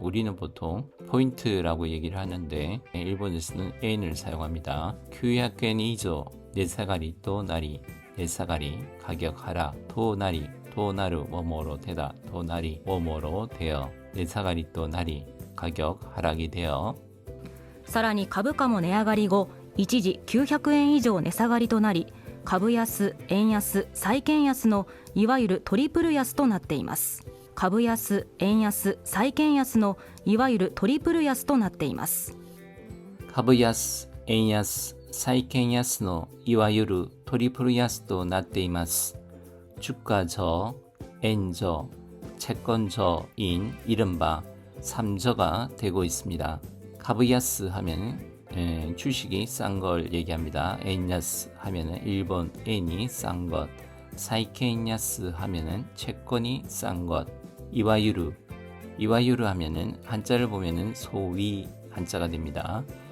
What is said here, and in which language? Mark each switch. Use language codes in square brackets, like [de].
[ko] 우리는 보통 포인트라고 얘기를 하는데 일본에서는 엔을 사용합니다. 900엔 이죠 네사가리 또 나리 네사가리 가격 하락 도나리 도나루 뭐뭐로 되다 도나리 뭐뭐로 되어 네사가리 또 나리 가격 하락이 되어 [ja] さらに株価も値上がり後一時900円以上値下がりとなり、株安、円安、債券安のいわゆるトリプル安となっています。株安、円安、債券安のいわゆるトリプル安となっています。株安、円安、債券安のいわゆるトリプル安となっています。 [ko] 주가저, 엔저, 채권저인 이른바 3저가 되고 있습니다. 가브야스 하면 주식이 싼 걸 얘기합니다. 엔야스 하면 일본 엔이 싼 것, 사이케인야스 하면 채권이 싼 것, 이와유르 하면 한자를 보면 소위 한자가 됩니다.